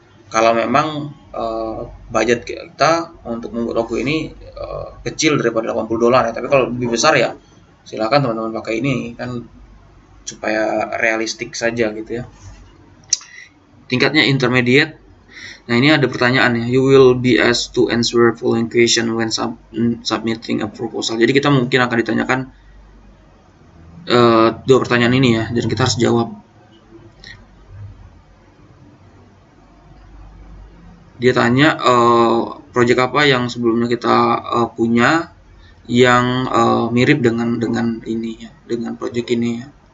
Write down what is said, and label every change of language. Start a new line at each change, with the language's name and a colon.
Indonesian: Kalau memang budget kita untuk membuat logo ini kecil daripada $80 ya, tapi kalau lebih besar ya silakan teman-teman pakai ini kan supaya realistik saja gitu ya. Tingkatnya intermediate. Nah, ini ada pertanyaan ya.
English: You will be asked to answer following question when submitting a proposal.
Indonesian: Jadi kita mungkin akan ditanyakan dua pertanyaan ini ya, dan kita harus jawab. Dia tanya project apa yang sebelumnya kita punya yang mirip dengan ini ya, dengan project ini ya.